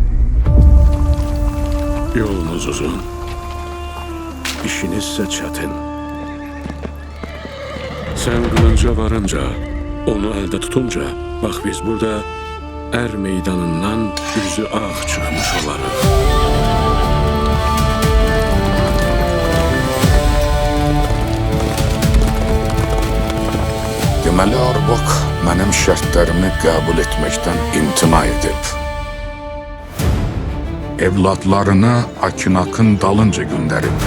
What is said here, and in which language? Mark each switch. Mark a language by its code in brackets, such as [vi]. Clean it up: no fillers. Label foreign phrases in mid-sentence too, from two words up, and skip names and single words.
[tr] Yolunuz uzun, işinizse çetin. Sen kılınca varınca, onu elde tutunca, bak biz burada er meydanından yüzü ağ çıkmış olarız. [az] Deməli Arbok mənim şərtlərimi qəbul etməkdən imtina edib. Evladlarını Akinakın dalınca göndərib.